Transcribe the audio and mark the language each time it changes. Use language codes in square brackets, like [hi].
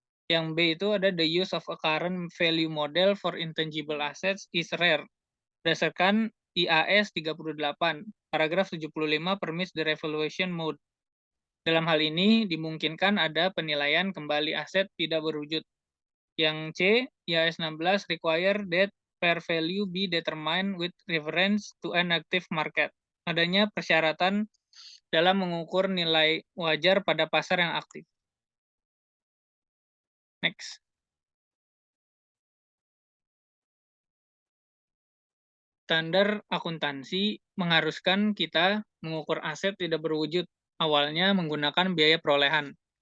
[id] Yang B itu ada [en] the use of a current value model for intangible assets is rare. [id] Berdasarkan IAS 38, paragraf 75 [en] permits the revaluation mode. [id] Dalam hal ini, dimungkinkan ada penilaian kembali aset tidak berwujud. Yang C, [en] IAS 16 require that fair value be determined with reference to an active market. [id] Adanya persyaratan dalam mengukur nilai wajar pada pasar yang aktif. [en] Next. [id] Standar akuntansi mengharuskan kita mengukur aset tidak berwujud awalnya menggunakan biaya perolehan.